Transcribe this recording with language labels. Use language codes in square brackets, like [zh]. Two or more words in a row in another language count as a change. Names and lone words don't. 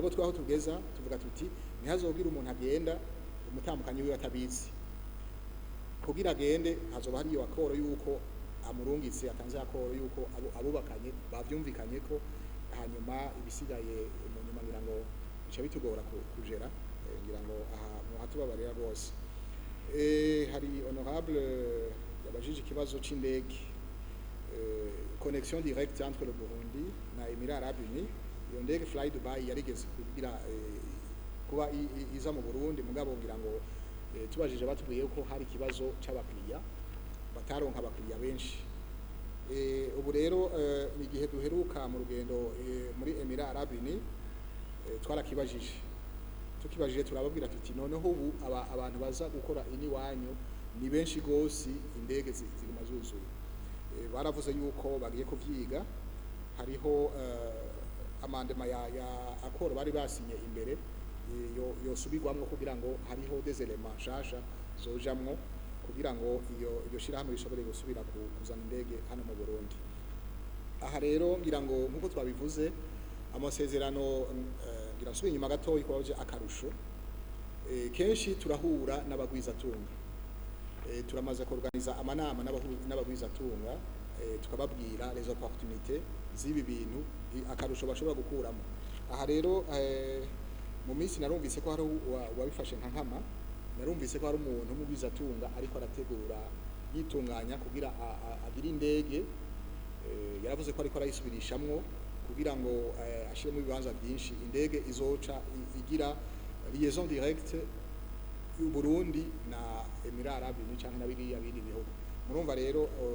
[rn] Mugabo twaho tugeza tuvuga tuti ntihazogira umuntu agenda umutambukanyi wiwe atabizi kugira agende hazoba hariyo akoro yuko amurungitse atanze akoro yuko abubakanye bavyumvikanye ko hanyuma ibisigaye mu nyuma ngira ngo bica bitugora kujera ngira ngo aha muhatubabarira rwose hari honorable yabajije ikibazo c'indege [fr] connexion directe entre le Burundi [rn] na Émirats Arabes Unis iyo ndege Fly Dubai yarigeze kugira kuba iza mu Burundi mugabo ngira ngo tubajije batubwiye ko hari ikibazo c'abakiriya bataronka abakiriya benshi ubu rero ni igihe duheruka mu rugendo muri Émirats Arabes Unis tukibajije turababwira tuti noneho ubu abantu baza gukora iniwanyu ni benshi gose indege ziguma zuzuye baravuze yuko bagiye kuvyiga hariho amandema ya akoro bari basinye imbere yosubirwamwo kugira ngo hariho [fr] des éléments [rn] nshasha zojamwo kugira ngo iyo shirahamwe rishobore gusubira kuzana indege hano mu Burundi aha rero ngira ngo nkuko twabivuze amasezerano ngira nsubira inyuma gato ikoje akarusho kenshi turahura n'abagwizatunga turamaze kuorganiza amanama n'abagwizatunga tukababwira [fr] les opportunités [rn] z'ibi bintu akarusho bashobora gukuramo aha rero mu minsi narumvise ko hari wabifashe nka nkama narumvise ko hari umuntu w'umugwizatunga ariko arategura yitunganya kugira agire indege yaravuze ko ariko arayisubirishamwo kugira ngo ashiremo ibibanza byinshi indege izoca igira [fr] liaison directe [rn] y'u Burundi na Émirats Arabes Unis canke nabiriya bindi bihugu murumva rero